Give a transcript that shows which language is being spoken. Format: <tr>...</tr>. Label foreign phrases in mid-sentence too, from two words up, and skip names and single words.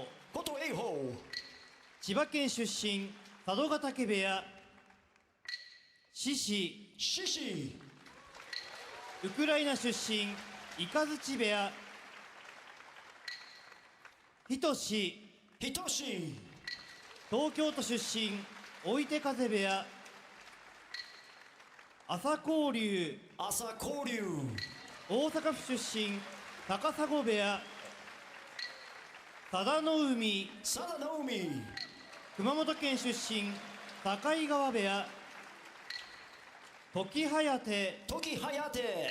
<ja>Koto Eiho. 千葉県出身佐渡ヶ嶽部屋獅子、 Shishi. ウクライナ出身イカズチ部屋ひとし、 Hitoshi. 東京都出身追手風部屋朝紅龍、 Asa Koryu. 大阪府出身高砂部屋佐田の海、 Sada Naomi. 熊本県出身境川部屋時颯、 Toki Hayate.</ja>